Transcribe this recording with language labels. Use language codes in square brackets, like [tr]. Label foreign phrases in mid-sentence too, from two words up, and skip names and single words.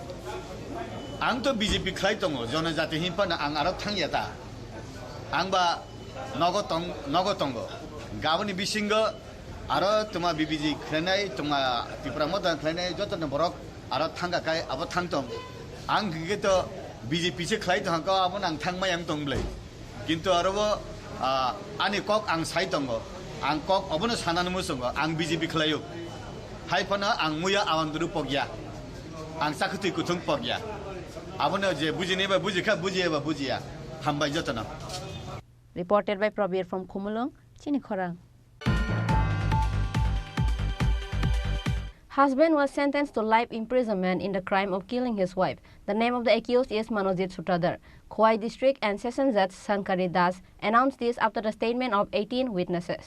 [trp] आं तो बीजेपी खलाय दङ जनजाति हिंपाना आं आरो थांयाता आंबा नगतंग गाबोनि बिसिंग आरो तुमा बीबीजी खलायनाय तुमा त्रिपुरा मता खलायनाय जतन बरक आरो थांगाखाय आबो थांतों आं गिगेत बीजेपी से खलाय थांका आबो आं थांमाय आं तंब्लै किन्तु आरो आनि कक आं साय दङ आं कक अबनो सानानो मुसंग आं बीजेपी खलायो haifana ang muya awanduru pogya ang sakutui kutung pogya abono je bujine ba bujika bujiye ba bujiya hambai jotana. [en] Reported by Prabir from Khumulong, Chini Khorang. Husband was sentenced to life imprisonment in the crime of killing his wife. The name of the accused is Manojit Sutradhar. Khowai District and Session Judge Sankari Das announced this after the statement of 18 witnesses.